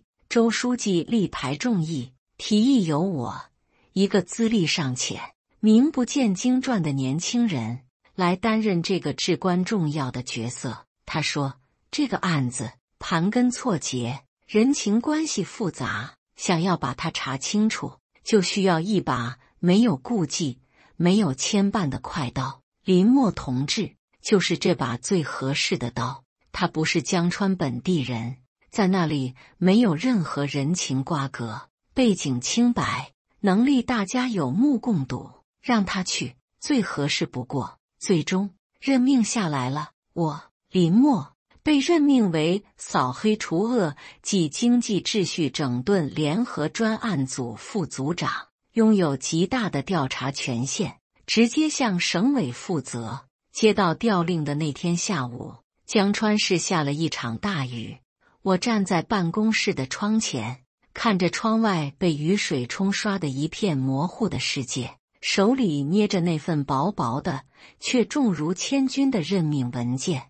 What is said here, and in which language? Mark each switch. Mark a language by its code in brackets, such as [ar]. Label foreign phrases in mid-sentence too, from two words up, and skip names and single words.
[zh] 周書記力排眾議，提議由我，一個資歷尚淺、名不見經傳的年輕人來擔任這個至關重要的角色。他說，這個案子盤根錯節，人情關係複雜，想要把它查清楚，就需要一把沒有顧忌、沒有牽絆的快刀。林默同志就是這把最合適的刀。他不是江川本地人，在那裡沒有任何人情瓜葛，背景清白，能力大家有目共睹，讓他去最合適不過。最終任命下來了，我林默被任命為掃黑除惡及經濟秩序整頓聯合專案組副組長，擁有極大的調查權限，直接向省委負責。接到調令的那天下午，江川市下了一場大雨，我站在辦公室的窗前，看着窗外被雨水沖刷的一片模糊的世界，手裡捏着那份薄薄的卻重如千鈞的任命文件。